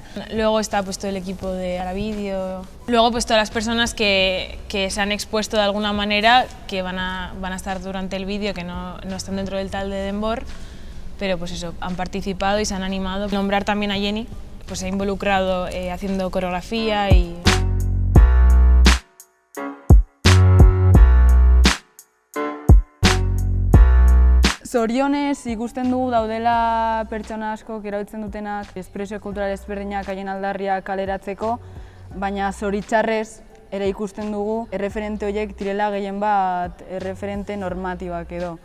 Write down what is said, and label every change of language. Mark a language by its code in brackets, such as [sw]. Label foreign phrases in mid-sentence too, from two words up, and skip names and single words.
[es] Luego está pues todo el equipo de Aravídeo. Luego pues todas las personas que se han expuesto de alguna manera, que van a estar durante el vídeo, que no están dentro del talde de Enbor, pero pues eso, han participado y se han animado. Nombrar también a Jenny, pues se ha involucrado haciendo coreografía y... [eu] Zorionez ikusten dugu daudela pertsona asko erabiltzen dutenak espresio kultural ezberdinak haien aldarriak kaleratzeko, baina zoritxarrez ere ikusten dugu erreferente horiek direla gehien bat erreferente normatibak edo.